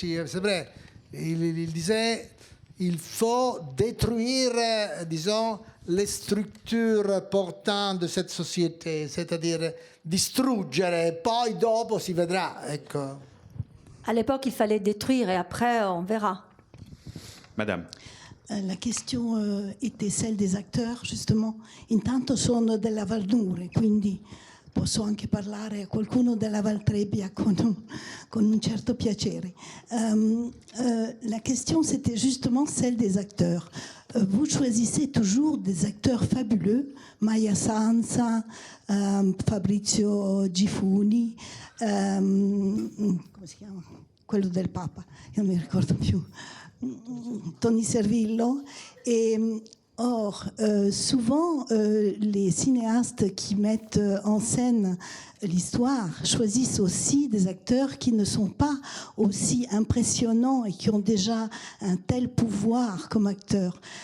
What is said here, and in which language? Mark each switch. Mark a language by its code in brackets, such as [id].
[it] Sì, [fr] c'est vrai. Il disait il faut détruire, disons, les structures portantes de cette société, c'est-à-dire [it] distruggere, poi dopo si vedrà. Ecco. [fr] À l'époque, il fallait détruire et après, on verra. Madame. La question était celle des acteurs, justement. [it] Intanto sono della Valnure, quindi posso anche parlare a qualcuno della Valtrebbia con un certo piacere. [fr] La question, c'était justement celle des acteurs. Vous choisissez toujours des acteurs fabuleux, Maya Sanza, Fabrizio Gifuni, [it] come si chiama? Quello del Papa, io non mi ricordo più. Tony Servillo. [fr] Or, souvent, les cinéastes qui mettent en scène l'histoire choisissent aussi des acteurs qui ne sont pas aussi impressionnants et qui ont déjà un tel pouvoir comme acteurs.